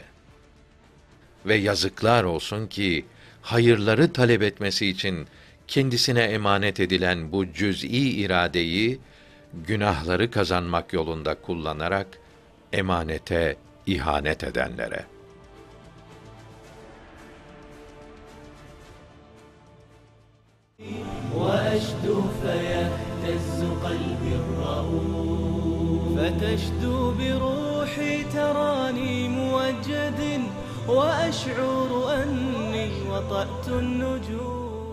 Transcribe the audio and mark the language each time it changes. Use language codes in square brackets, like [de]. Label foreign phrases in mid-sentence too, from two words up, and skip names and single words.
[tr] Ve yazıklar olsun ki hayırları talep etmesi için kendisine emanet edilen bu cüz'i iradeyi günahları kazanmak yolunda kullanarak emanete ihanet edenlere. [ar] وأشدو فيهتز قلبي الرؤوف فتشدو بروحي تراني موجد وأشعر أني وطأت النجوم